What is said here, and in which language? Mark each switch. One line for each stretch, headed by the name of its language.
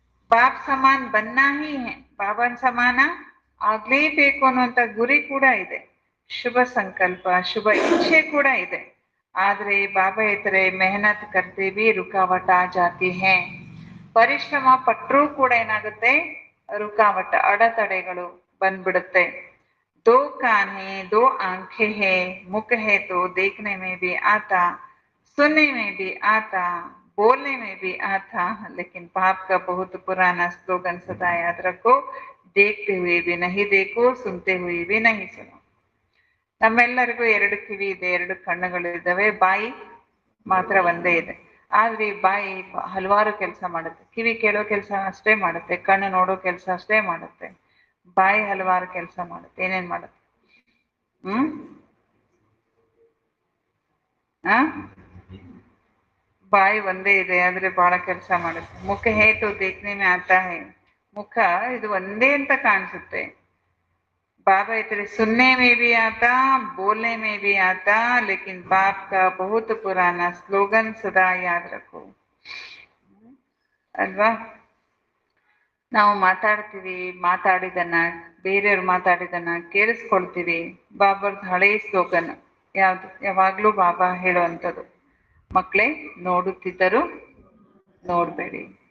Hindi: Bob ಸಮಾನ್ ಬನ್ನಾ ಹಿ ಹೇ,
Kannada: ಬಾಬನ್ ಸಮಾನ ಆಗ್ಲೇಬೇಕು ಅನ್ನುವಂತ ಗುರಿ ಕೂಡ ಇದೆ, ಶುಭ ಸಂಕಲ್ಪ ಶುಭ ಇಚ್ಛೆ ಕೂಡ ಇದೆ. ಆದ್ರೆ ಬಾಬಾ ಹೇಳ್ತಾರೆ
Hindi: ಮೆಹನತ್ ಕರ್ತೀವಿ ರುಕಾವಟ ಆ ಜಾತಿ ಹೇ,
Kannada: ಪರಿಶ್ರಮ ಪಟ್ಟರೂ ಕೂಡ ಏನಾಗುತ್ತೆ, ರುಕಾವಟ ಅಡೆತಡೆಗಳು ಬಂದ್ಬಿಡುತ್ತೆ.
Hindi: दो कान है, दो आंखें है, मुख है तो देखने में भी आता, सुनने में भी आता, बोलने में भी आता, लेकिन पाप का बहुत पुराना स्लोगन सदा याद रखो, देखते हुए भी नहीं देखो, सुनते हुए भी नहीं सुनो.
Kannada: ನಮ್ಮೆಲ್ಲರಿಗೂ ಎರಡು ಕಿವಿ ಇದೆ, ಎರಡು ಕಣ್ಣುಗಳು ಇದ್ದಾವೆ, ಬಾಯಿ ಮಾತ್ರ ಒಂದೇ ಇದೆ. ಆದ್ರೆ ಈ ಬಾಯಿ ಹಲವಾರು ಕೆಲಸ ಮಾಡುತ್ತೆ. ಕಿವಿ ಕೇಳೋ ಕೆಲಸ ಅಷ್ಟೇ ಮಾಡುತ್ತೆ, ಕಣ್ಣು ನೋಡೋ ಕೆಲಸ ಅಷ್ಟೇ ಮಾಡುತ್ತೆ, ಬಾಯಿ ಹಲವಾರು ಕೆಲಸ ಮಾಡುತ್ತೆ. ಏನೇನ್ ಮಾಡುತ್ತೆ? ಆ ಬಾಯಿ ಒಂದೇ ಇದೆ ಆದ್ರೆ ಬಹಳ ಕೆಲಸ ಮಾಡುತ್ತೆ.
Hindi: ಮುಖ ಹೇತು ದೇಖ್ನೆ ಮೇ ಆತಾ ಹೈ,
Kannada: ಮುಖ ಇದು ಒಂದೇ ಅಂತ ಕಾಣಿಸುತ್ತೆ.
Hindi: बाबा इतने सुनने में भी आता, बोलने में भी आता, लेकिन बाप का बहुत पुराना स्लोगन सदा याद रखो.
Kannada: ಅಲ್ವಾ? ನಾವು ಮಾತಾಡಿದನ್ನ ಬೇರೆಯವ್ರು ಮಾತಾಡಿದನ್ನ ಕೇಳಿಸ್ಕೊಳ್ತೀವಿ. ಬಾಬಾರ್ದು ಹಳೇ ಸ್ಲೋಗನ್ ಯಾವ್ದು? ಯಾವಾಗ್ಲೂ ಬಾಬಾ ಹೇಳುವಂಥದ್ದು, ಮಕ್ಕಳೇ ನೋಡುತ್ತಿದ್ದರು ನೋಡ್ಬೇಡಿ.